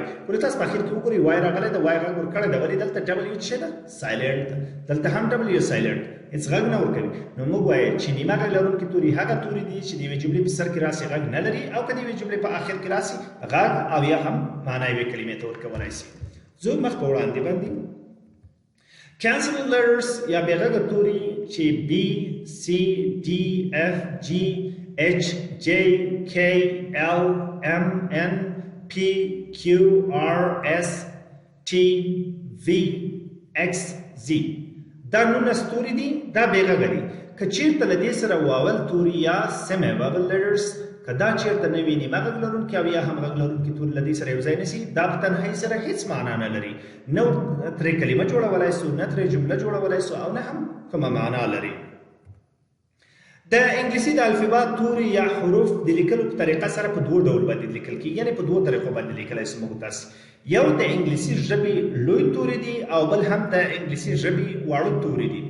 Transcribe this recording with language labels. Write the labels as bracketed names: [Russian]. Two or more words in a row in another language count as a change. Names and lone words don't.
[Pashto] ولې تاسو په اخر کې وګورئ وای راغلی د وای غږ ورکړی ده ولې دلته ډبلیو څه ده سایلنټ ده دلته هم ډبلیو سایلنټ هېڅ غږ نه ورکوي. نو موږ وایو چې نیمه غږ لرونکي توري هغه توري دي چې د یوې جملې په سر کې راسي غږ نه لري او که د یوې جملې په اخر کې راسي غږ او یا هم معنا یوې کلمې ته ورکولی شي. ځو مخ په وړاندې باندې [English] cancelled letters [Pashto] یا بې غږه توري چې B C D F G H J K L M N P Q R S T V X Z دا 19 توري دي دا بې غږه دي. که چېرته له دې سره واول توري یا [English] semi vowel letters [Pashto] که دا چېرته نه وي نیمه غږ لرونکي او یا هم غږ لرونکي توري له دې سره یو ځای نه شي دا په تنهایي سره هېڅ معنا نه لري نه ترې کلمه جوړولی سو نه ترې جمله جوړولی سو او نه هم کومه معنا لري. د انګلیسي د الفبا توري یا حروف د لیکلو په طریقه سره په دوه ډول باندې لیکل کېږي یعنې په دوه طریقو باندې لیکلی سو موږ تاسې یو د انګلیسي ژبې لوی توري دي او بل هم د انګلیسي ژبې واړه توري دي.